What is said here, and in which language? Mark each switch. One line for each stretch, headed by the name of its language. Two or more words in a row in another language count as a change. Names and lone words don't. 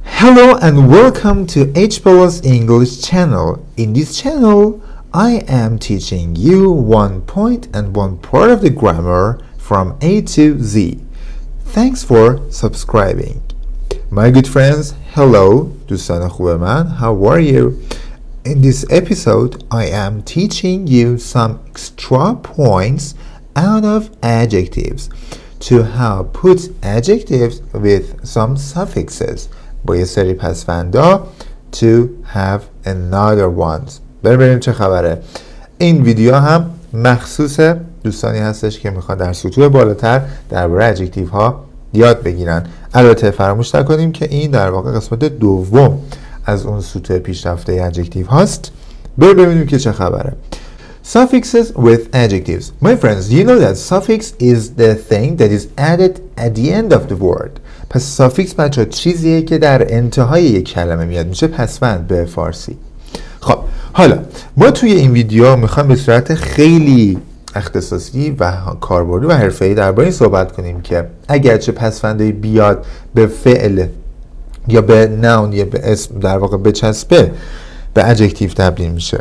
English: Hello and welcome to HBL's English channel. In this channel, I am teaching you one point and one part of the grammar from A to Z. Thanks for subscribing. My good friends, hello,
Persian: دوستان خوب من,
English: how are you? In this episode, I am teaching you some extra points out of adjectives to how put adjectives with some suffixes.
Persian: با یه سری پسفندا
English: to have another ones.
Persian: ببینیم چه خبره. این ویدیو هم مخصوص دوستانی هستش که میخوان در سطوح بالاتر درباره ادجکتیو ها یاد بگیرن. البته فراموش نکنیم که این در واقع قسمت دوم از اون سطوح پیشرفته ادجکتیو هاست. ببینیم که چه خبره.
English: Suffixes with adjectives. My friends, you know that suffix is the thing that is added at the end of the word.
Persian: پس سافیکس بچه چیزیه که در انتهای یک کلمه میاد، میشه پسوند به فارسی. خب حالا ما توی این ویدیو میخوایم به صورت خیلی اختصاصی و کاربردی و حرفه‌ای درباره این صحبت کنیم که اگرچه پسوندی بیاد به فعل یا به نون یا به اسم در واقع بچسبه به ادجکتیو تبدیل میشه.